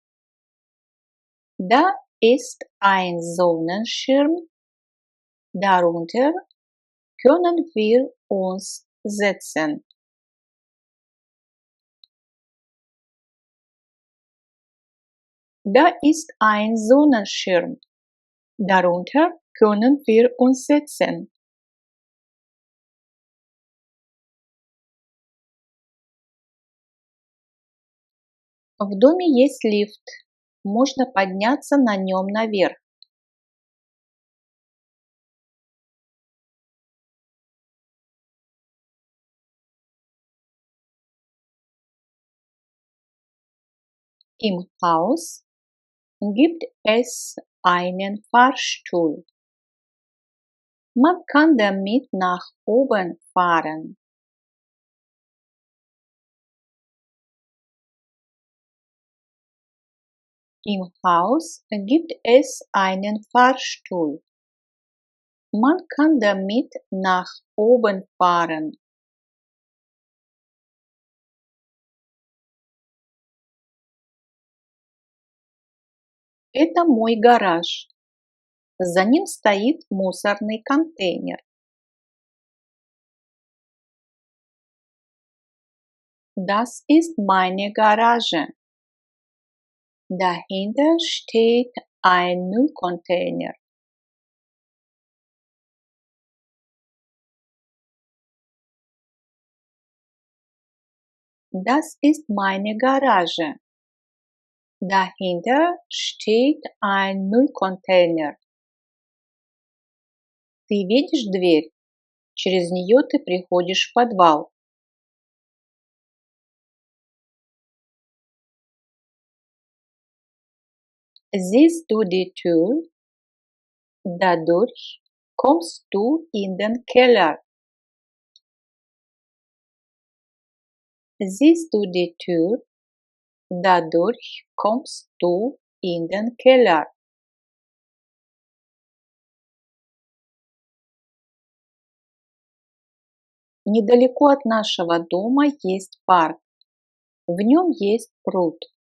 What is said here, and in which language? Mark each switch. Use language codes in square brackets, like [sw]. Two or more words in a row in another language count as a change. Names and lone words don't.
[de] Da ist ein Sonnenschirm, darunter können wir uns setzen. Da ist ein Sonnenschirm, darunter können wir uns setzen. [ru] В доме есть лифт, можно подняться на нем наверх. [de] Im Haus gibt es einen Fahrstuhl. Man kann damit nach oben fahren. Im Haus gibt es einen Fahrstuhl. Man kann damit nach oben fahren. [ru] Это мой гараж. За ним стоит мусорный контейнер. [de] Das ist meine Garage. Dahinter steht ein Müllcontainer. Das ist meine Garage. Dahinter steht ein Müllcontainer. [ru] Ты видишь дверь? Через нее ты приходишь в подвал. [de] Siehst du die Tür? Dadurch kommst du in den Keller. Siehst du die Tür? Dadurch kommst du in den Keller. [ru] Недалеко от нашего дома есть парк. В нем есть пруд.